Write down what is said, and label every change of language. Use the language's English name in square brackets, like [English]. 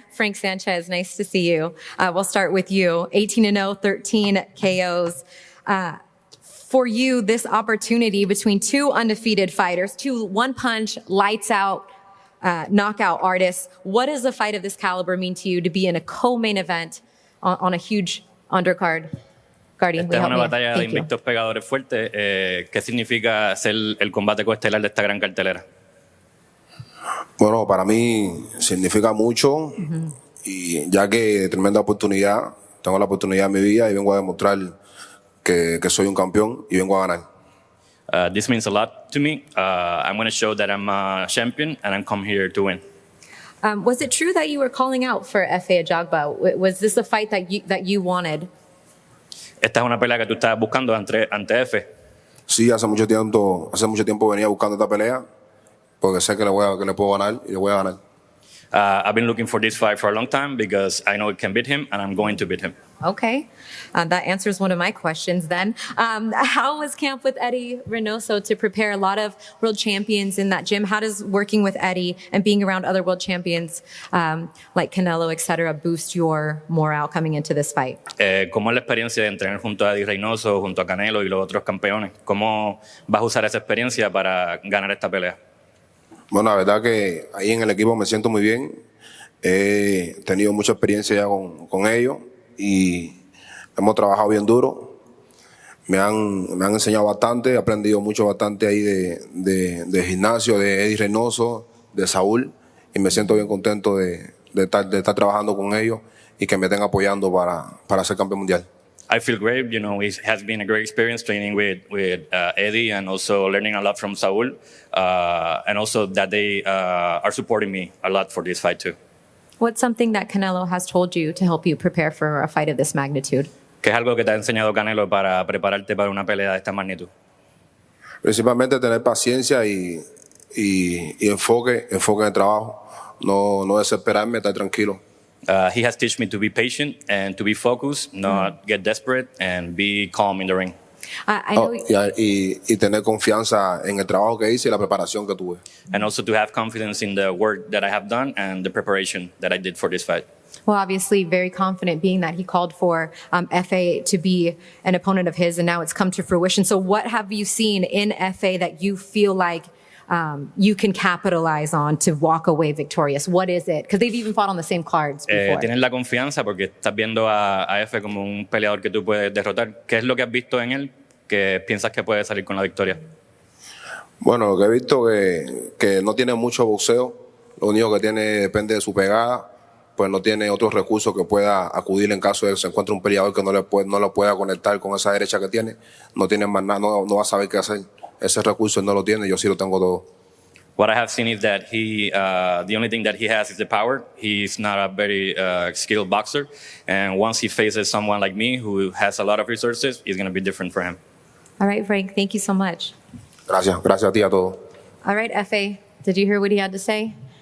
[English] Frank Sanchez, nice to see you. We'll start with you. 18-0, 13 KOs. For you, this opportunity between two undefeated fighters, two one-punch, lights-out, knockout artists. What does a fight of this caliber mean to you to be in a co-main event on a huge undercard? Guardian, [Spanish] Esta es una batalla de invictos pegadores fuertes. ¿Qué significa ser el combate coestelar de esta gran cartelera? Bueno, para mí significa mucho y ya que tremenda oportunidad, tengo la oportunidad en mi vida y vengo a demostrar que soy un campeón y vengo a ganar. [English] This means a lot to me. I'm going to show that I'm a champion and I'm come here to win. Was it true that you were calling out for F.A. Ajagba? Was this a fight that you wanted? [Spanish] Esta es una pelea que tú estabas buscando ante F. Sí, hace mucho tiempo venía buscando esta pelea porque sé que le puedo ganar y le voy a ganar. [English] I've been looking for this fight for a long time because I know it can beat him and I'm going to beat him. Okay. That answers one of my questions then. How was camp with Eddie Reynoso to prepare a lot of world champions in that gym? How does working with Eddie and being around other world champions like Canelo, et cetera, boost your morale coming into this fight? [Spanish] ¿Cómo es la experiencia de entrenar junto a Eddie Reynoso, junto a Canelo y los otros campeones? ¿Cómo vas a usar esa experiencia para ganar esta pelea? Bueno, la verdad que ahí en el equipo me siento muy bien. He tenido mucha experiencia ya con ellos y hemos trabajado bien duro. Me han enseñado bastante, he aprendido bastante ahí de gimnasio, de Eddie Reynoso, de Saúl, y me siento bien contento de estar trabajando con ellos y que me estén apoyando para ser campeón mundial. [English] I feel great. It has been a great experience training with Eddie and also learning a lot from Saul. And also that they are supporting me a lot for this fight too. What's something that Canelo has told you to help you prepare for a fight of this magnitude? [Spanish] ¿Qué es algo que te ha enseñado Canelo para prepararte para una pelea de esta magnitud? Principalmente tener paciencia y enfoque en el trabajo. No desesperarme, estar tranquilo. [English] He has taught me to be patient and to be focused, not get desperate, and be calm in the ring. I know [Spanish] y tener confianza en el trabajo que hice y la preparación que tuve. [English] And also to have confidence in the work that I have done and the preparation that I did for this fight. Well, obviously very confident being that he called for F.A. to be an opponent of his, and now it's come to fruition. So what have you seen in F.A. that you feel like you can capitalize on to walk away victorious? What is it? Because they've even fought on the same cards before. [Spanish] Tienes la confianza porque estás viendo a F como un peleador que tú puedes derrotar. ¿Qué es lo que has visto en él que piensas que puede salir con la victoria? Bueno, lo que he visto que no tiene mucho boxeo. Lo único que tiene depende de su pegada. Pues no tiene otros recursos que pueda acudir en caso de que se encuentre un peleador que no lo pueda conectar con esa derecha que tiene. No tiene más nada, no va a saber qué hacer. Ese recurso no lo tiene, yo sí lo tengo todo. [English] What I have seen is that the only thing that he has is the power. He's not a very skilled boxer. And once he faces someone like me who has a lot of resources, it's going to be different for him. All right, Frank, thank you so much. [Spanish] Gracias a ti, a todos. [English] All right, F.A., did you hear what he had to say?